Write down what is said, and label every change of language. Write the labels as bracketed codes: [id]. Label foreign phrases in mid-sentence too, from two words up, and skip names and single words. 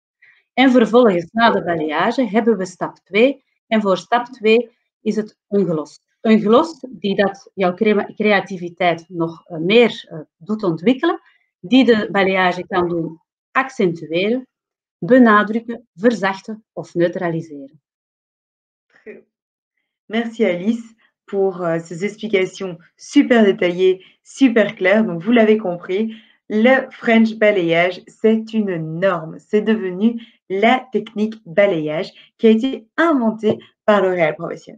[nl] En vervolgens, na de balayage, hebben we stap 2. En voor stap 2 is het een glos. Een glos die dat jouw creativiteit nog meer doet ontwikkelen, die de balayage kan doen accentueren, benadrukken, verzachten of neutraliseren. [fr] Merci Alice pour ces explications super détaillées, super claires. Donc vous l'avez compris, le French balayage, c'est une norme. C'est devenu la technique balayage qui a été inventée par L'Oréal Professionnel.